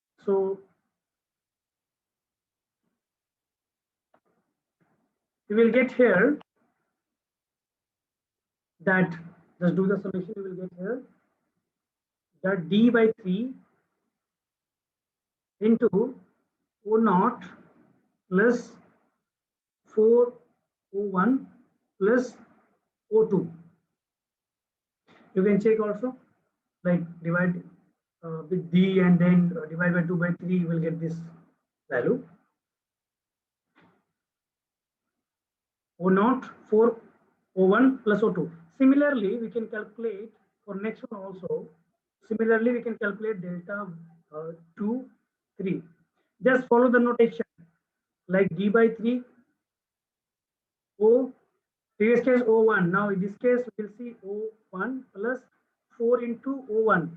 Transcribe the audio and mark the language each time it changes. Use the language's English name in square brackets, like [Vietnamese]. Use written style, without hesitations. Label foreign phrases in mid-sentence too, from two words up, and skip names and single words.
[English] So you will get here that, just do the summation, you will get here that d by 3 into O naught plus 4O1 plus O2. You can check also, like divide with d and then divide by 2 by 3, you will get this value. O naught 4O1 plus O2. Similarly, we can calculate for next one also. Similarly, we can calculate delta 2, 3. Just follow the notation like d by 3, O, previous case O1. Now in this case, we will see O1 plus 4 into O1.